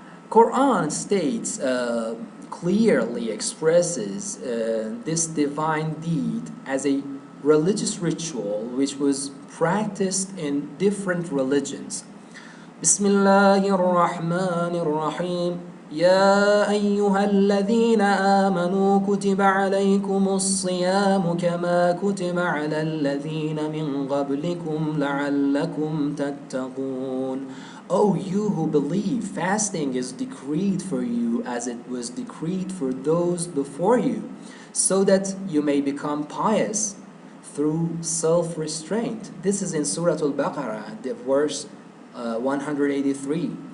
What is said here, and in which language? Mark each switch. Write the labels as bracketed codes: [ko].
[en] Quran states, clearly expresses this divine deed as a religious ritual which was practiced in different religions. [ar] Bismillahir Rahmanir Rahim. يا أيها الذين آمنوا كتب عليكم الصيام كما كتب على الذين من قبلكم لعلكم تتقون. [en] O you who believe, fasting is decreed for you as it was decreed for those before you, so that you may become pious through self-restraint. This is in Surah Al-Baqarah, the verse 183.